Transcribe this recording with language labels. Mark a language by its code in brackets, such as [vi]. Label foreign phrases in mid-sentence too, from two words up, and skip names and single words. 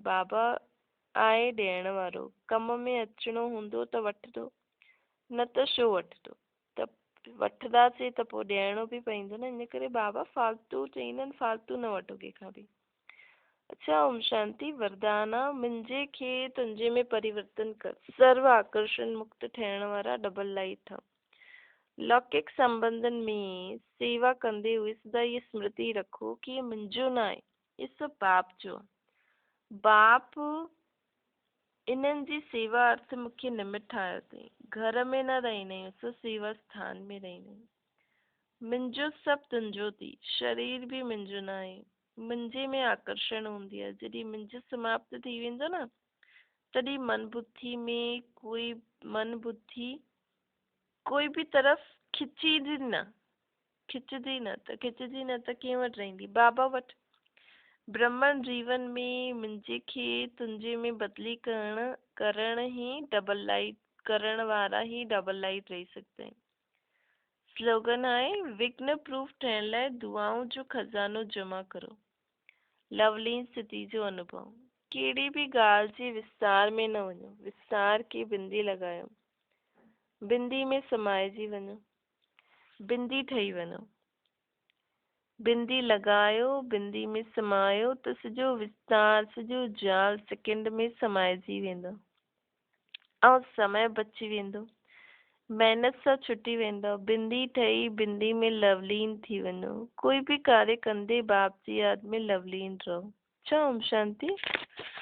[sd] बाबा आहे ॾियण वारो। कम में अचिणो हूंदो त वठंदो, न त छो वठंदो? त वठंदासीं त पोइ ॾियणो बि पवंदो न। इन करे बाबा फालतू चईंदा आहिनि फालतू न वठो कंहिंखां बि। अच्छा ओम शांति वरदाना मुंहिंजे खे तुंहिंजे में परिवर्तन कर। सर्व आकर्षण मुक्त ठहिण वारा डबल लाइट ठहो। लौकिक संबंधनि में सेवा कंदे [hi] हुए सदा ये स्मृति रखो कि ये [sd] मुंहिंजो न आहे, [hi] ये सब [sd] बाप जो। बाप इन्हनि जी सेवा अर्थ मूंखे निमित ठाहियो अथई। घर में न रहंदा आहियूं, असां सेवा स्थान में रहंदा आहियूं। मुंहिंजो सभु तुंहिंजो थी, शरीर बि मुंहिंजो न आहे। मुंहिंजे में आकर्षण हूंदी आहे। जॾहिं मुंहिंजो समाप्त थी वेंदो न, तॾहिं मन बुद्धि कोई बि तरफ़ खिचींदी न, खिचंदी न त कंहिं वटि रहंदी? बाबा वटि। ब्रह्मन जीवन में मुंहिंजे खे तुंहिंजे में बदिली करण ही डबल लाइट करण वारा ही डबल लाइट रही सघंदा आहिनि। स्लोगन आहे, विघ्न प्रूफ ठहिण लाइ दुआउं जो खज़ानो जमा करो। लवलीन स्थिति जो अनुभव। कहिड़ी बि ॻाल्हि जे विस्तार में न वञो, विस्तार खे बिंदी लॻायो, बिंदी में समाइजी वञो, बिंदी ठही वञो। बिंदी लॻायो, बिंदी में समायो त सॼो विस्तार, सॼो जाल सेकेंड में समाइजी वेंदो ऐं समय बची वेंदो। महिनत सां छुटी वेंदो। बिंदी ठही बिंदी में लवलीन थी वञो। कोई बि कार्य कंदे बाप जी यादि में लवलीन रहो। ओम शांति।